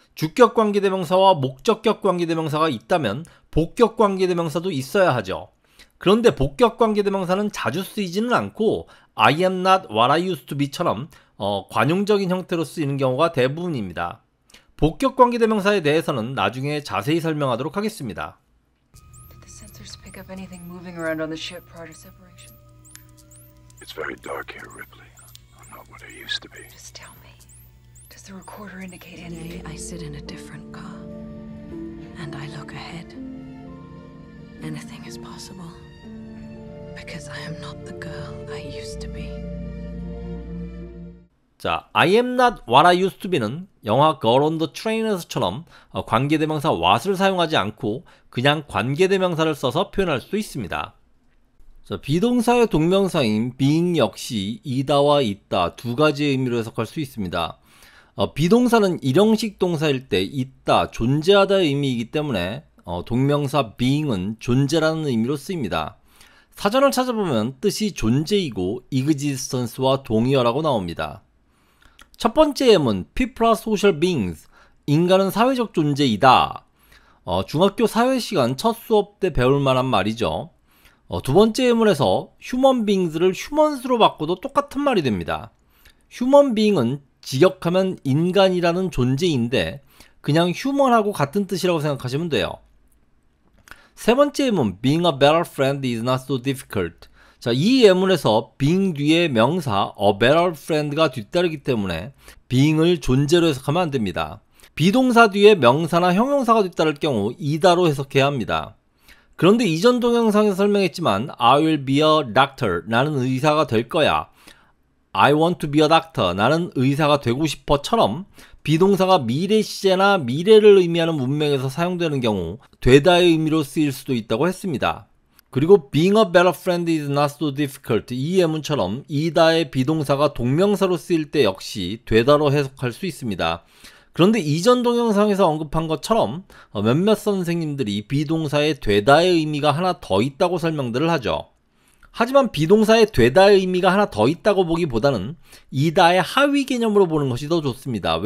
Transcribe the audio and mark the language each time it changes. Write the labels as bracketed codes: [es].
[ko] 주격 관계대명사와 목적격 관계대명사가 있다면 복격 관계대명사도 있어야 하죠. 그런데 복격 관계대명사는 자주 쓰이지는 않고 [en] I am not what I used to be [ko] 처럼 관용적인 형태로 쓰이는 경우가 대부분입니다. 복격 관계대명사에 대해서는 나중에 자세히 설명하도록 하겠습니다. [en] Did the sensors pick up anything moving around on the ship prior to separation? It's very dark here, Ripley. I'm not what I used to be. Just tell me. Does the recorder indicate anything? Today I sit in a different car and I look ahead. Anything is possible because I am not the girl I used to be. [ko] 자, [en] I am not what I used to be [ko] 는 영화 Girl on the Train에서처럼 관계대명사 what을 사용하지 않고 그냥 관계대명사를 써서 표현할 수 있습니다. 자, 비동사의 동명사인 being 역시 이다와 있다 두 가지의 의미로 해석할 수 있습니다. 비동사는 일형식 동사일 때 있다, 존재하다의 의미이기 때문에 동명사 being은 존재라는 의미로 쓰입니다. 사전을 찾아보면 뜻이 존재이고 existence와 동의어라고 나옵니다. 첫 번째 M은 [en] people are social beings, [ko] 인간은 사회적 존재이다. 중학교 사회시간 첫 수업 때 배울 만한 말이죠. 두 번째 예문에서 human beings를 humans로 바꿔도 똑같은 말이 됩니다. human being은 직역하면 인간이라는 존재인데 그냥 human하고 같은 뜻이라고 생각하시면 돼요. 세 번째 예문 [en] being a better friend is not so difficult. [ko] 자, 이 예문에서 being 뒤에 명사 a better friend가 뒤따르기 때문에 being을 존재로 해석하면 안 됩니다. 비동사 뒤에 명사나 형용사가 뒤따를 경우 이다로 해석해야 합니다. 그런데 이전 동영상에서 설명했지만 [en] I will be a doctor. [ko] 나는 의사가 될 거야. [en] I want to be a doctor. [ko] 나는 의사가 되고 싶어처럼 비동사가 미래 시제나 미래를 의미하는 문맥에서 사용되는 경우 되다의 의미로 쓰일 수도 있다고 했습니다. 그리고 [en] being a better friend is not so difficult. [ko] 이 예문처럼 이다의 비동사가 동명사로 쓰일 때 역시 되다로 해석할 수 있습니다. 그런데 이전 동영상에서 언급한 것처럼 몇몇 선생님들이 비동사의 되다의 의미가 하나 더 있다고 설명들을 하죠. 하지만 비동사의 되다의 의미가 하나 더 있다고 보기보다는 이다의 하위 개념으로 보는 것이 더 좋습니다.